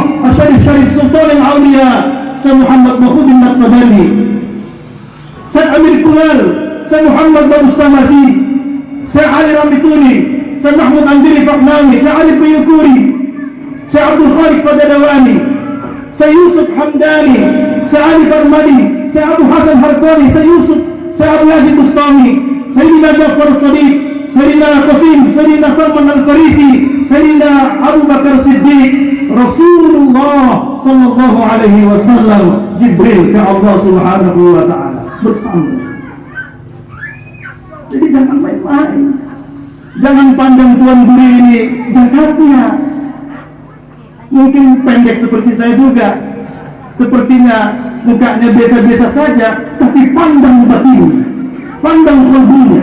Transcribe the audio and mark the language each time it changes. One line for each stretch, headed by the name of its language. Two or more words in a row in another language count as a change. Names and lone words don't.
Indonesian: Syarif Syarif Sultan Al-Awliya, Syekh Muhammad Mahmud Al-Naqsabandi, Syekh Amir Kulal, Syekh Muhammad Babu Samasi, Syekh Ali Ramituni, Syekh Mahmud Anjiri Fahnawi, Syekh Ali Payukuri, Syekh Abdul Khaliq Fadadawani, Syekh Yusuf Hamdani, Syekh Ali Farmadi, Syekh Abu Hasan Harqani, Syekh Yusuf, Syekh Abu Yazid Bustami, Sayyidina Jafar Sadiq, Sayyidina Qasim, Sayyidina Salman Al-Farisi, Sayyidina Abu Bakar Siddiq, Rasulullah
Arabic: صلى الله عليه وسلم,
Indonesian: Jibril ke
Arabic: الله سبحانه وتعالى
Indonesian: bersama. Jadi jangan main-main. Jangan pandang Tuan Guru ini jasadnya. Mungkin pendek seperti saya juga, sepertinya mukanya biasa-biasa saja, tapi pandang batinnya, pandang kalbunya.